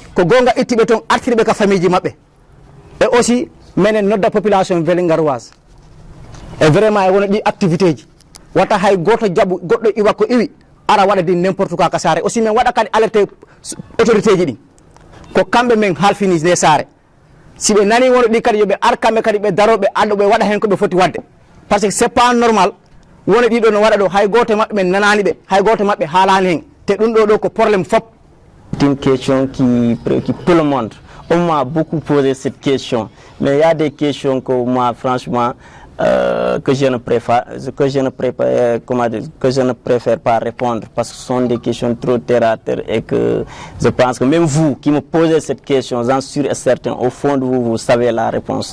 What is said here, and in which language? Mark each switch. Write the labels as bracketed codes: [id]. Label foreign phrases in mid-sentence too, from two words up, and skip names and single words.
[ff] ko gonga ittiɓe toon artiriɓe ka famille ji mabɓe e aussi minen nodda population wele ngaroise e vraiment e wona ɗi activité ji wata hay goto jaaɓu goɗɗo iwa ko iwi ara waɗa din [fr] n' importe quoi [ff] ka saare aussi min waɗa kadi [fr] alerté autorité [ff] ji ɗin ko kamɓe men halfini nde saare si ɓe nani wono ɗi kadi yoɓe ar kamɓe kadi ɓe daroɓe addo ɓe waɗa hen ko ɓe foti wadde [fr] par ce que c' est pas normal [ff] wona ɗiɗo no waɗa ɗo hay goto mabɓe men nanani ɓe hay goto mabɓe haalani hen te ɗum ɗo ko probléme fop. [fr] C'est une question qui préoccupe tout le monde. On m'a beaucoup posé cette question, mais il y a des questions que moi franchement que je ne préfère pas répondre parce que ce sont des questions trop terre à terre et que je pense que même vous qui me posez cette question, j'en suis sûr et certain, au fond de vous, vous savez la réponse.